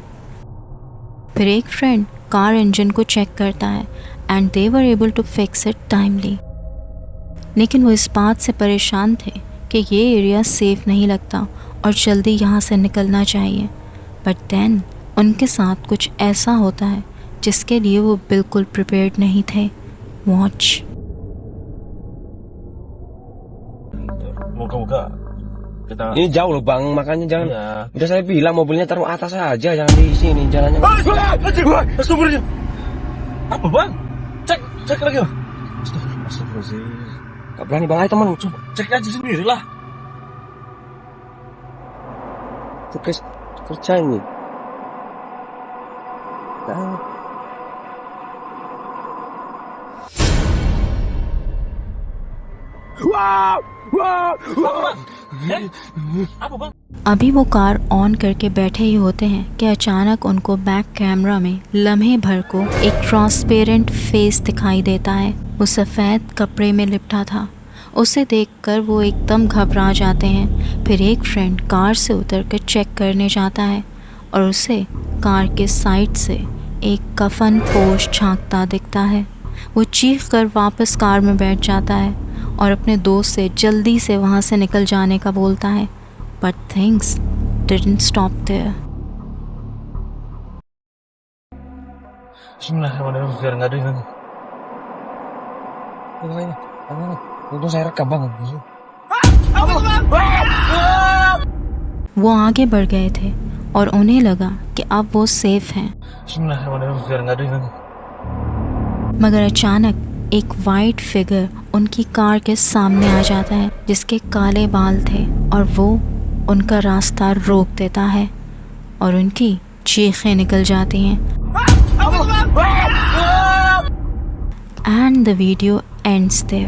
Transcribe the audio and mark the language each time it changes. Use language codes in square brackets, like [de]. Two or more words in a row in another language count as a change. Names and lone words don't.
[hi] फिर एक [en] friend car engine [hi] को चेक करता है [en] and they were able to fix it timely. [hi] लेकिन वो इस बात से परेशान थे कि ये एरिया सेफ़ नहीं लगता और जल्दी यहाँ से निकलना चाहिए। [en] but then [hi] उनके साथ कुछ ऐसा होता है जिसके लिए वो बिल्कुल प्रिपेयर्ड नहीं थे। वॉच। [id] Moga-moga kita. Ini jauh loh bang, makanya jangan. Iya. Udah saya bilang mobilnya taruh atas aja, jangan di sini jalannya. [ar] أستغفر الله العظيم. [id] Apa bang? Cek lagi bang. [ar] أستغفر الله العظيم. [id] Gak berani bang, ayo teman. Coba cek aja sendiri lah. Tugas kerja ini. Nah. Apa bang? [hi] अभी वो कार ऑन करके बैठे ही होते हैं कि अचानक उनको [en] back camera [hi] में लम्हे भर को एक [en] transparent face [hi] दिखाई देता है। वो सफ़ेद कपड़े में लिपटा था। उसे देखकर वो एकदम घबरा जाते हैं। फिर एक फ्रेंड कार से उतरकर चेक करने जाता है और उसे कार के साइड से एक कफन पोश झांकता दिखता है। वो चीख कर वापस कार में बैठ जाता है और अपने दोस्त से जल्दी से वहाँ से निकल जाने का बोलता है। [en] But things didn't stop there. [ar] بسم الله الرحمن الرحيم. [id] Biar nggak ada yang. Untung saya rekam bang. [hi] वो आगे बढ़ गए थे और उन्हें लगा कि अब वो सेफ हैं। [ar] بسم الله الرحمن الرحيم. [id] Biar nggak ada yang. [hi] मगर अचानक एक [en] white figure [hi] उनकी कार के सामने आ जाता है जिसके काले बाल थे और वो उनका रास्ता रोक देता है और उनकी चीखें निकल जाती हैं। [en] And the video ends there.